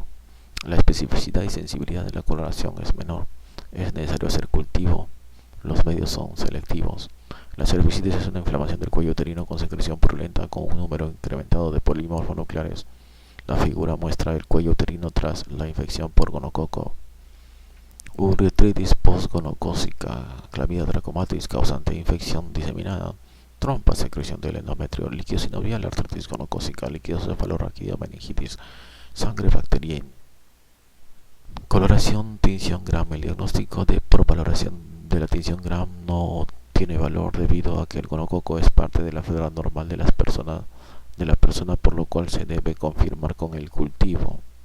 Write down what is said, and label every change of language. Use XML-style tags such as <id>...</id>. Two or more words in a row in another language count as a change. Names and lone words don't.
<es>La especificidad y sensibilidad de la coloración es menor. Es necesario hacer cultivo. Los medios son selectivos. La cervicitis es una inflamación del cuello uterino con secreción purulenta con un número incrementado de polimorfonucleares. La figura muestra el cuello uterino tras la infección por gonococo. Uretritis postgonocócica, clamidia trachomatis causante de infección diseminada, trompa, secreción del endometrio, líquido sinovial, artritis gonocócica, líquido cefalorraquídeo, meningitis, sangre bacteriana. Coloración, tinción Gram. El diagnóstico de provaloración de la tinción Gram no tiene valor debido a que el gonococo es parte de la flora normal de la persona, por lo cual se debe confirmar con el cultivo.</es>